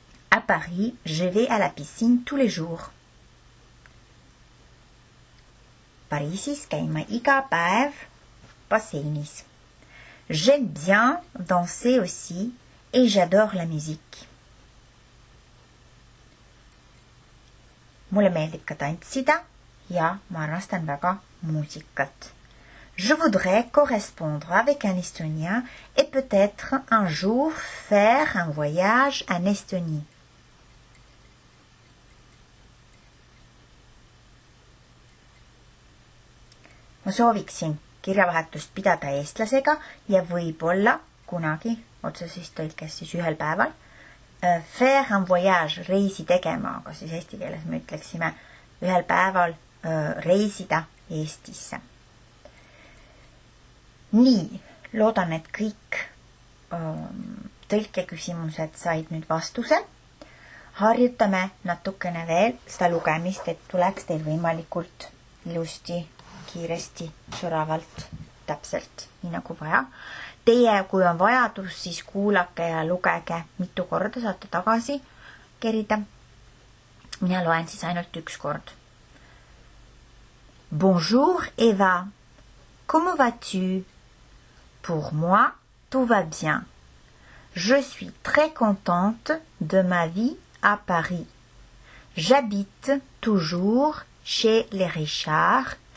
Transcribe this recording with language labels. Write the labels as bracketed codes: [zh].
[fr] À Paris, je vais à la piscine tous les jours. [et] Pariisis käin ma iga päev basseinis. [fr] J'aime bien danser aussi et j'adore la musique. [et] Mulle meeldib ka tantsida ja ma armastan väga muusikat. [fr] Je voudrais correspondre avec un Estonien et peut-être un jour faire un voyage en Estonie. [et] Ma sooviksin kirjavahetust pidada eestlasega ja võib-olla kunagi, otseses tõlkes siis ühel päeval, [fr] faire un voyage, [et] reisi tegema, aga siis eesti keeles me ütleksime ühel päeval reisida Eestisse. Nii, loodan, et kõik tõlkeküsimused said nüüd vastuse. Harjutame natukene veel seda lugemist, et tuleks teil võimalikult ilusti, kiiresti, soravalt täpselt, nii nagu vaja. Teie, kui on vajadus, siis kuulake ja lugege mitu korda, saate tagasi kerida. Mina loen siis ainult üks kord. [fr] Bonjour Eva, comment vas-tu? Pour moi, tout va bien. Je suis très contente de ma vie à Paris. J'habite toujours chez les Richards.